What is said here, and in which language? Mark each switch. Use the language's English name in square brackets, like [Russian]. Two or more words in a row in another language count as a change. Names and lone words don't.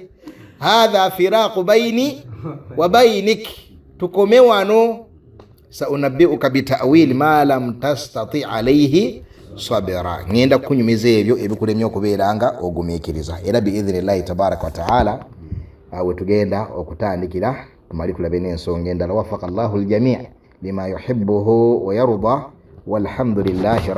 [Arabic] هذا فراق بيني وبينك, [Ganda] tukome wano. [Arabic] سأنبئك بتأويل ما لم تستطع عليه صبرا, [Ganda] ngenda kunyumiza ebyo ebikulemye okubeeranga ogumiikiriza. Era [Arabic] بإذن الله تبارك وتعالى [Ganda] awe tugenda okutandikira tumali tulabe n'ensonga endala. [Arabic] وفق الله الجميع لما يحبه ويرضى والحمد لله رب